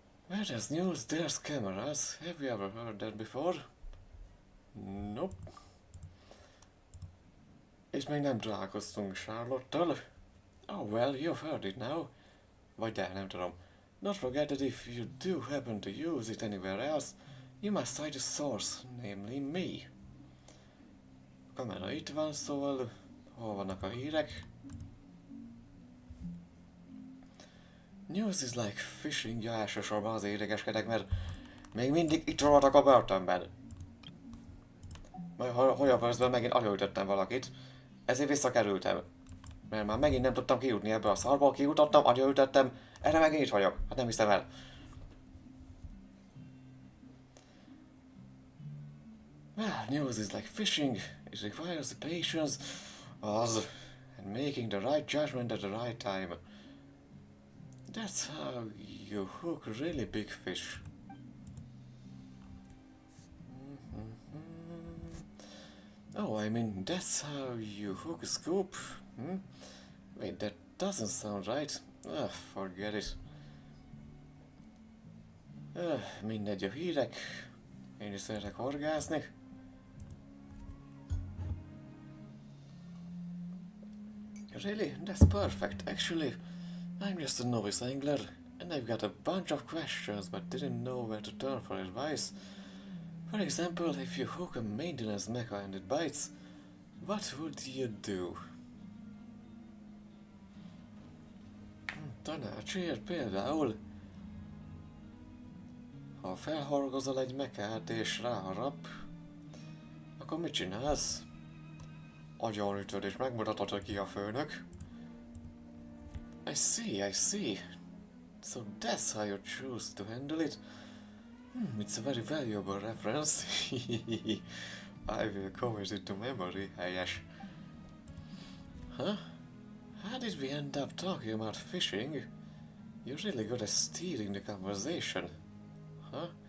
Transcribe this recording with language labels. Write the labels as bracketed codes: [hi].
[en] Where there's news, there's cameras. Have you ever heard that before? Nope. [hu] És még nem találkoztunk Charlotte-tal. [en] Oh well, you've heard it now. [hu] Vagy de, nem tudom. [en] Don't forget that if you do happen to use it anywhere else, you must cite the source, namely me. [hu] A kamera itt van, szóval hol vannak a hírek? [en] News is like fishing, [hu] ja, elsősorban az idegeskedek, mert még mindig itt rohadtak a börtönben. Majd Holyavörszben megint agyonütöttem valakit, ezért visszakerültem. Mert már megint nem tudtam kijutni ebből a szarból, kijutottam, agyonütöttem, erre megint itt vagyok, hát nem hiszem el. [en] Well, news is like fishing, it requires the patience, and making the right judgment at the right time. That's how you hook really big fish. Oh, I mean, that's how you hook a scoop. Wait, that doesn't sound right. Forget it. [hu] Mindegy a hírek. Én is szeretek horgászni. [en] Really? That's perfect. Actually, I'm just a novice angler, and I've got a bunch of questions but didn't know where to turn for advice. For example, if you hook a maintenance mecha and it bites, what would you do? [hu] Tanácsért például, ha felhorgozol egy mekát és ráharap, akkor mit csinálsz? Agyonütöd és megmutatod, hogy ki a főnök. [en] I see. So that's how you choose to handle it? It's a very valuable reference. I will commit it to memory, [hu] helyes. [en] Huh? How did we end up talking about fishing? You're really good at steering the conversation. Huh?